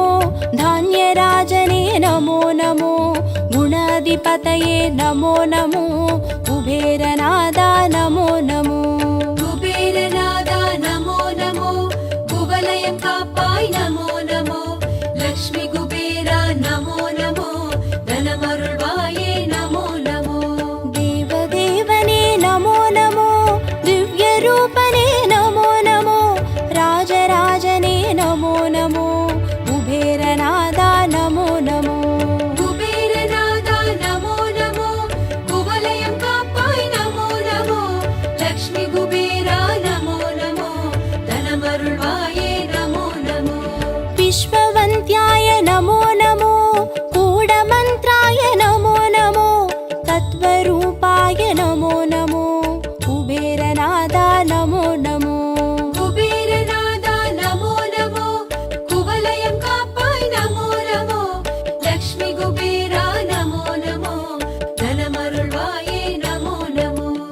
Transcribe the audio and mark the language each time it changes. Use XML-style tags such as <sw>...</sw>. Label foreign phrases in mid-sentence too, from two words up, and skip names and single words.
<sa>धान्यराजने नमो नमो गुणाधिपतये नमो नमो कुबेरनादा नमो नमो</sa> <ta>குபேரநாதா</ta> <sa>नमो नमो</sa> <ta>குவலயம் காப்பாய்</ta> <sa>नमो नमो</sa> <ta>லக்ஷ்மி குபேரா</ta> <sa>नमो नमो</sa> <ta>தனமருள்வாயே</ta> <sa>नमो नमो देवदेवने नमो नमो दिव्यरूपने नमो नमो राजराजने नमो नमो कुबेरनादा नमो नमो</sa> <ta>குபேரநாதா</ta> <sa>नमो नमो</sa> <ta>குவலயம் காப்பாய்</ta> <sa>नमो नमो</sa> <ta>லக்ஷ்மி குபேரா</ta> <sa>नमो नमो</sa> <ta>தனமருள்வாயே</ta> <sa>नमो नमो विश्ववन्त्याय नमो नमो कूढमन्त्राय नमो नमो तत्त्वरूपाय नमो नमो कुबेरनादा नमो नमो</sa> <ta>குபேரநாதா</ta> <sa>नमो नमो</sa> <ta>குவலயம் காப்பாய்</ta> <sa>नमो नमो</sa> <ta>லக்ஷ்மி குபேரா</ta> <sa>नमो नमो</sa> <ta>தனமருள்வாயே</ta> <sa>नमो नमो</sa>